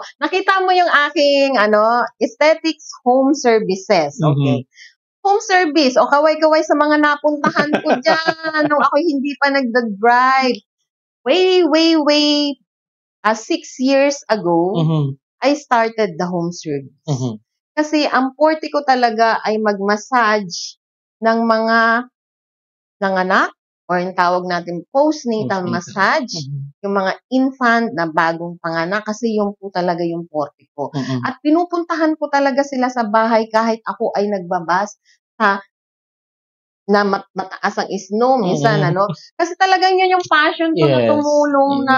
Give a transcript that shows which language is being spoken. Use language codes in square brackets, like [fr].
[tl] Nakita mo yung aking aesthetics home services. [en] Okay. Home service. [tl] Kaway-kaway sa mga napuntahan ko dyan nung ako hindi pa nagda-drive. [en] Way 6 years ago, I started the home service. [tl] Kasi ang forte ko talaga ay mag-massage ng mga nanganak or yung tawag natin postnatal massage, yung mga infant na bagong panganak kasi yung po talaga yung forte ko. At pinupuntahan ko talaga sila sa bahay kahit ako ay nagbabas na mataas ang snow minsan, Kasi talagang yun yung passion ko na tumulong na,